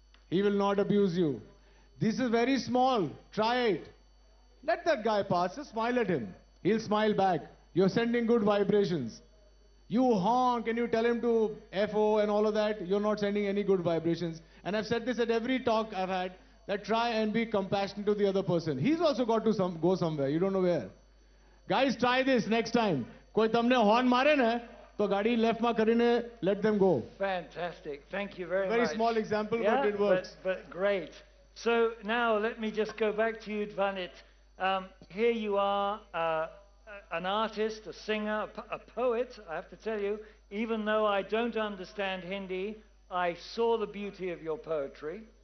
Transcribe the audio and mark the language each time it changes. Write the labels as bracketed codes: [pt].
[en] He will not abuse you. This is very small. Try it. Let that guy pass. Just smile at him. He'll smile back. You're sending good vibrations. You honk and you tell him to FO and all of that. You're not sending any good vibrations. And I've said this at every talk I've had, that try and be compassionate to the other person. He's also got to go somewhere. You don't know where. Guys, try this next time. [gu] કોઈ તમને horn મારે ને તો ગાડી left માં કરીને [en] let them go. Fantastic. Thank you very much. Very small example, Yeah, but it works. But great. So now let me just go back to you, Dvanit. Here you are, an artist, a singer, a poet. I have to tell you, even though I don't understand Hindi, I saw the beauty of your poetry.